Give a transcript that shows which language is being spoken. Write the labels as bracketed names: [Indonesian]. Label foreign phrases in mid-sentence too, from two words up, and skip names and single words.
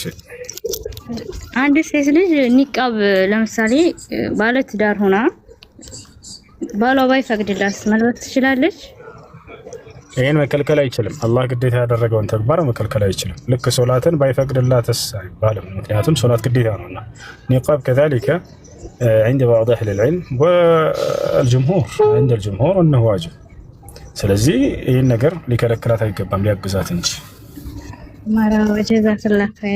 [Amharic] አንድ ሴት ልጅ ኒቃብ ለምሳሌ ባለ ትዳር ሆና ባሏ ባይፈቅድላት መልበስ ትችላለች? ይሄን መከልከል አይችልም። አላህ ግዴታ ያደረገውን ተግባር መከልከል አይችልም። ልክ ሶላትን ባይፈቅድላትስ አይባልም፣ ምክንያቱም ሶላት ግዴታ ነውና። ኒቃብ [Arabic] كذلك عند بعض اهل العلم والجمهور عند الجمهور انه واجب። [Amharic] ስለዚህ ይሄን ነገር ሊከለክላት አይገባም፣ ሊያግዛት እንጂ። [Arabic] مرحبا جزاك الله خير።